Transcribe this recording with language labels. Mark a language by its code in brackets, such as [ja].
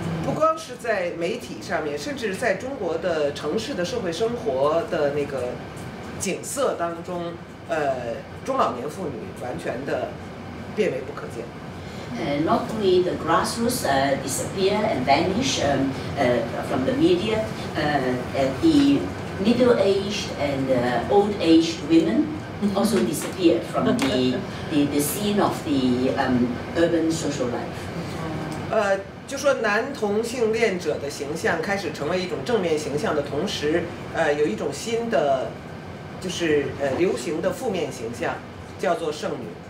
[zh] 不光是在媒体上面，甚至在中国的城市的社会生活的那个景色当中，中老年妇女完全的变为不可见。 [en] Not only the grassroots disappear and vanish from the media, the middle-aged and old-aged women also disappeared from the scene of the urban social life. [zh] 就说男同性恋者的形象开始成为一种正面形象的同时，有一种新的就是流行的负面形象，叫做剩女。